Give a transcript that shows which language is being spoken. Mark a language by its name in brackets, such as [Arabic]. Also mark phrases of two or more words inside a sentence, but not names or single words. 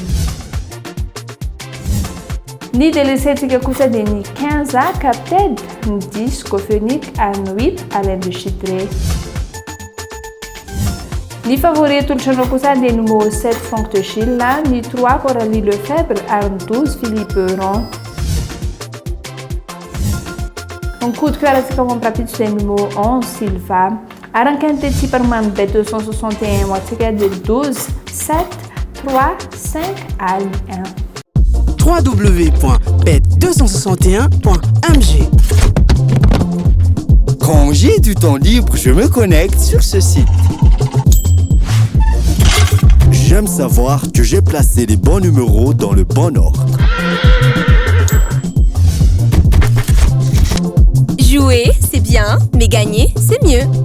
[Malagasy] Ny délaissetsika kosa dia ny 15 Capted, ny 10 Cofenic ary ny 8 Alain de Chitré. Ny favori atolotranao kosa dia numéro 7 Franck de Gilles, ny 3 Coralie Lefebvre ary ny 12 Philippe Euron. Ny [French] coup de cœur [Malagasy] atsika ao amin'ny rapiditra dia numéro 11 Silva. Ary ny [French] quintet type [Malagasy] aromany Bet 261 ho atsika dia 12 7 3 5 ary 1. www.bet261.mg. [French] Quand j'ai du temps libre, je me connecte sur ce site. J'aime savoir que j'ai placé les bons numéros dans le bon ordre. Jouer, c'est bien, mais gagner, c'est mieux.